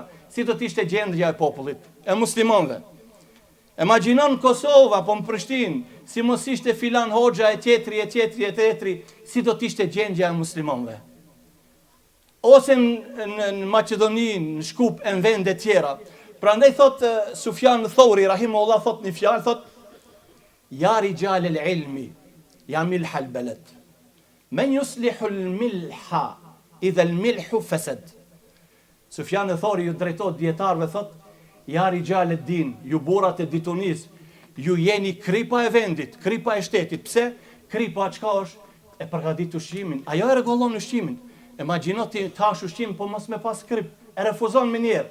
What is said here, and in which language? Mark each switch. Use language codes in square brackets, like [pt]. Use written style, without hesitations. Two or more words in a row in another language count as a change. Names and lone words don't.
[sq] Si do të ishte gjendja e popullit, e muslimanëve? Imagjinon Kosova apo në Prishtinë, si mos ishte filan hoxha e tjetri, si do të ishte gjendja e muslimanëve? Ose në Maqedoni, në Shkup, e në vende tjera. Prandaj thot Sufjan Thauri rahimahullah thot një fjalë, thot [ar] يا رجال العلم يا ملح البلد. من يصلح الملح إذا الملح فسد. [sq] Sufjan Thauri ju drejtohet dietarëve thot [ar] يا رجال الدين, [sq] ju burrat e ditunis, ju jeni kripa e vendit, kripa e shtetit. Pse? Kripa çka është? E përgatit ushqimin. Ajo e rregullon ushqimin. Imagjino ti tash ushqim po mos me pas krip, e refuzon më njerë.